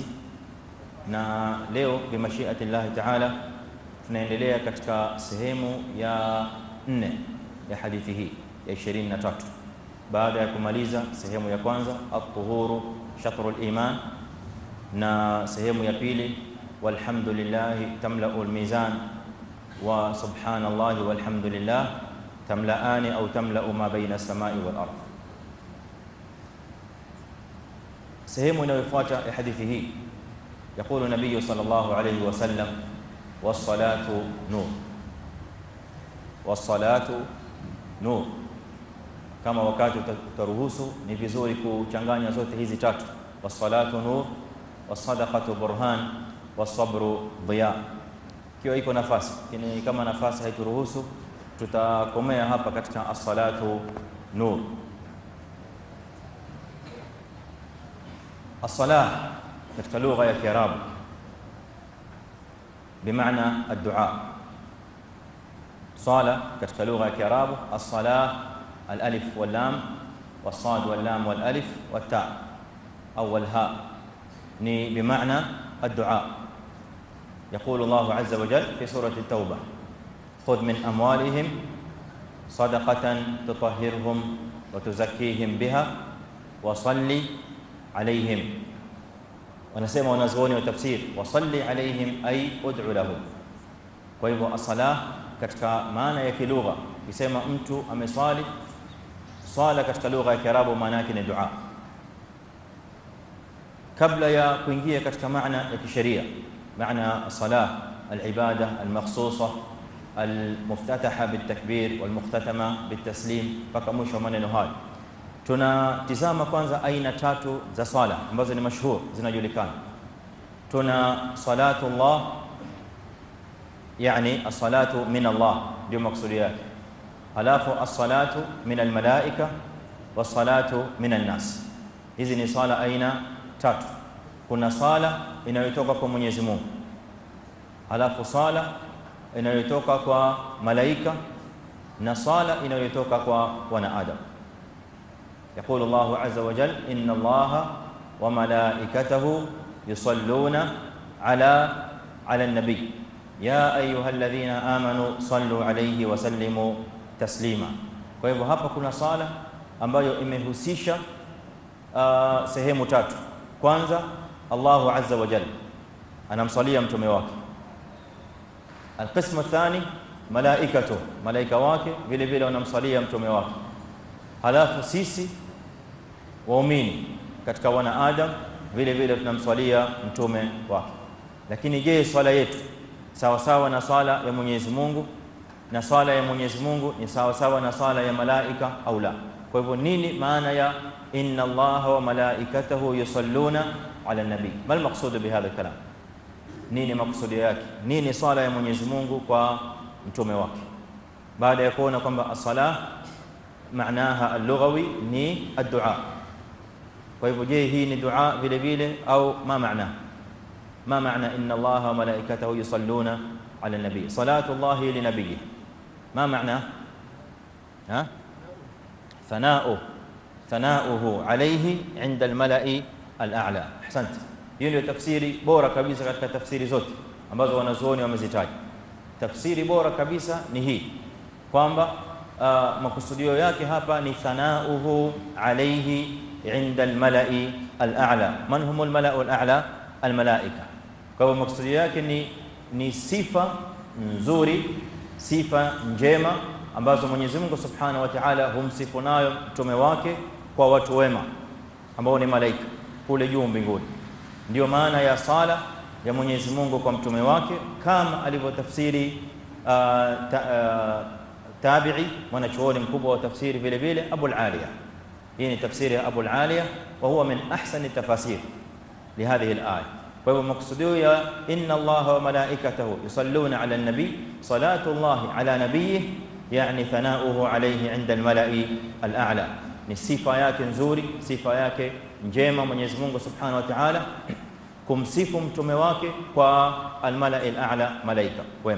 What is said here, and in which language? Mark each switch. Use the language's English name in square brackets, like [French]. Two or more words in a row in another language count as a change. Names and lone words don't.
[Swahili] Na leo [Arabic] بمشيئة الله تعالى [Swahili] tunaendelea katika sehemu ya 4 ya hadithi hii ya 23, baada ya kumaliza sehemu ya kwanza [Arabic] الطهور شطر الإيمان, [Swahili] na sehemu ya pili [Arabic] والحمد لله تملأ الميزان وسبحان الله والحمد لله تملآن أو تملأ ما بين السماء والأرض. [Swahili] sehemu inayofuata ya hadithi hii [Arabic] يقول النبي صلى الله عليه وسلم والصلاة نور والصلاة نور. [Swahili] Kama wakati utaruhusu ni vizuri kuchanganya zote hizi tatu, [Arabic] والصلاة نور والصدقة برهان والصبر ضياء, [Swahili] kiwa iko nafasi. Lakini kama nafasi haituruhusu tutakomea hapa katika [Arabic] الصلاة نور. [Swahili] As-salah katika lugha ya Kiarabu bimaana ad-du'a. Sala katika lugha ya Kiarabu [Arabic] الصلاة الألف واللام والصاد واللام والألف والتاء أو والهاء [Swahili] ni bimaana ad-du'a. [Arabic] يقول الله عز وجل في سورة التوبة خذ من أموالهم صدقة تطهرهم وتزكيهم بها وصلي عليهم. [Swahili] Wanasema wanazuoni wa tafsir [Arabic] وصل عليهم أي ادع لهم. [Swahili] Kwa hivyo as-salah katika maana ya kilugha, kisema mtu amesali, sala katika lugha ya Kiarabu maana yake ni dua. Kabla ya kuingia katika maana ya kisheria, maana [Arabic] الصلاة العبادة المخصوصة المفتتحة بالتكبير والمختتمة بالتسليم, [Swahili] mpaka mwisho maneno hayo. Tunatizama kwanza aina tatu za sala ambazo ni mashhur, zinajulikana. Tuna [Arabic] صلاة الله, [Swahili] yani [Arabic] الصلاة من الله [Swahili] ndio maksudi yake. Halafu [Arabic] الصلاة من الملائكة والصلاة من الناس. [Swahili] Hizi ni sala aina tatu. Kuna sala inayotoka kwa Mwenyezi Mungu, halafu sala inayotoka kwa malaika, na sala inayotoka kwa wanadamu. [Arabic] يقول الله عز وجل إن الله وملائكته يصلون على النبي يا أيها الذين آمنوا صلوا عليه وسلموا تسليما. [Swahili] Kwa hivyo hapa kuna sala ambayo imehusisha sehemu tatu. Kwanza [Arabic] الله عز وجل [Swahili] anamsalia mtume wake. [Arabic] القسم الثاني الملائكة, [Swahili] malaika wake vile vile wanamsalia mtume wake. Halafu sisi waumini katika wana Adam vile vile tunamswalia mtume wake. Lakini je, swala yetu sawa sawa na swala ya Mwenyezi Mungu, na swala ya Mwenyezi Mungu ni sawa sawa na swala ya malaika au la? Kwa hivyo nini maana ya [Arabic] إن الله وملائكته يصلون على النبي? ما المقصود بهذا الكلام? [Swahili] Nini maksudi yake? Nini swala ya Mwenyezi Mungu kwa mtume wake? Baada ya kuona kwamba [Arabic] الصلاة معناها اللغوي [Swahili] ni ad-du'a. Kwa hivyo je, hii ni dua vile vile au ma maana? [Arabic] ما معنى إن الله وملائكته يصلون على النبي؟ صلاة الله لنبيه ما معناه؟ ثناؤه عليه عند الملأ الأعلى. [Swahili] Ahsante. Hiyo ndio tafsiri bora kabisa katika tafsiri zote ambazo wanazuoni wamezitaja. Tafsiri bora kabisa ni hii kwamba makusudio yake hapa ni [Arabic] ثناؤه عليه عند الملأ الأعلى. من هم الملأ الأعلى? Al-malaika. [Swahili] Kwa hivyo makusudio yake ni sifa nzuri, sifa njema ambazo Mwenyezi Mungu [Arabic] سبحانه وتعالى [Swahili] humsifu nayo mtume wake kwa watu wema ambao ni malaika kule juu mbinguni. Ndio maana ya sala ya Mwenyezi Mungu kwa mtume wake, kama alivyotafsiri tabi'i mwanachuoni mkubwa wa tafsiri vile vile Abu al-Aliya. Hii ni tafsiri ya [Arabic] Abu al-Aliya وهو من أحسن تفاسير لهذه الآية. [Swahili] Kwa hivyo makusudio ya [Arabic] إن الله وملائكته يصلون على النبي، صلاة الله على نبيه، يعني ثناؤه عليه عند الملأ الأعلى. [Swahili] Ni sifa yake nzuri, sifa yake njema Mwenyezi Mungu [Arabic] سبحانه وتعالى [Swahili] kumsifu mtume wake kwa [Arabic] الملأ الأعلى, [Swahili] malaika wema.